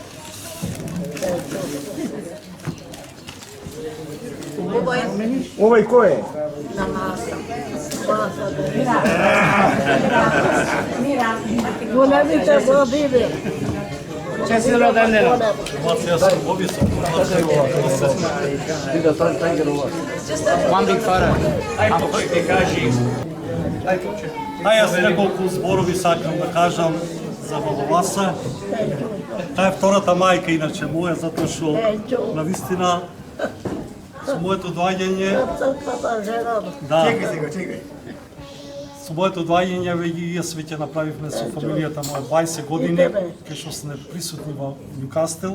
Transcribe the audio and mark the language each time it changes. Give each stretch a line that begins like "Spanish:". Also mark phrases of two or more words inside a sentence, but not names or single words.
Macedonian: Овој кој е? Големите години. Честито родендено. Вида тај ги ова.
English: One big photo.
Macedonian: Ај попче ти кажи. Јас неколку зборови сакам да кажам за баба Васа. Таа е втората мајка иначе моја, затоа што навистина со моето доаѓање, со моето доаѓање јас веќе направивме со фамилијата моја 20 години, кај што сме присутни во Ньюкастел.